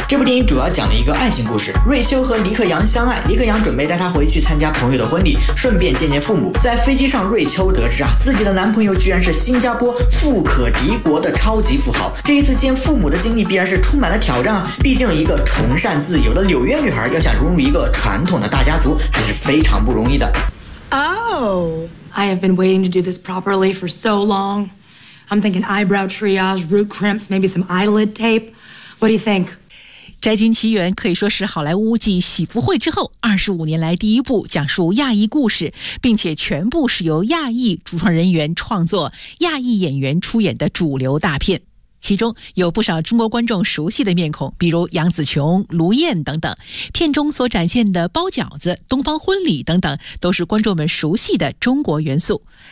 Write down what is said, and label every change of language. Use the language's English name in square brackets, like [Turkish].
[Chinese] 这部电影主要讲了一个爱情故事，瑞秋和尼克杨相爱，尼克杨准备带她回去参加朋友的婚礼，顺便见见父母。在飞机上，瑞秋得知啊，自己的男朋友居然是新加坡富可敌国的超级富豪。这一次见父母的经历必然是充满了挑战啊，毕竟一个崇尚自由的纽约女孩要想融入一个传统的大家族还是非常不容易的。 [English] Oh, I have been waiting to do this properly for so long. I'm thinking eyebrow triage, root crimps, maybe some eyelid tape. What do you think? [Chinese] 摘金奇缘可以说是好莱坞继喜福会之后25年来第一部讲述亚裔故事，并且全部是由亚裔主创人员创作、亚裔演员出演的主流大片。其中有不少中国观众熟悉的面孔，比如杨紫琼、卢燕等等，片中所展现的包饺子、东方婚礼等等都是观众们熟悉的中国元素。